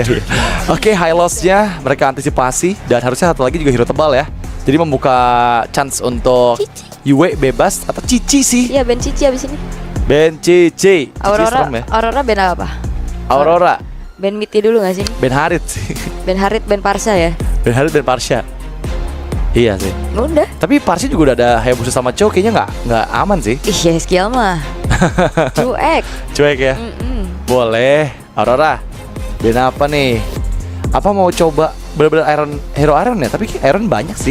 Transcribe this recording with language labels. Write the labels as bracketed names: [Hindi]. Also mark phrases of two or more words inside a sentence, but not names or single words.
[Indonesian] Oke, [English] high loss- [Indonesian] nya mereka antisipasi. Dan harusnya satu lagi juga hero tebal ya. Jadi membuka chance untuk Cici. Yue bebas atau Cici sih. Iya, Ben Cici abis ini. Ben Cici. Aurora, serem ya. Aurora Ben apa? Aurora. Ben Miti dulu gak sih? Ben Harit sih. Ben Harit, Ben Parsa ya? Ben Harit, Ben Parsha. Iya sih. Udah. Tapi Parsha juga udah ada Hayabusa sama Chow, kayaknya nggak aman sih. Ih, ya skill mah. Cuek. Cuek ya. Boleh. Aurora. Ben apa nih? Apa mau coba bener-bener hero Iron ya? Tapi Iron banyak sih.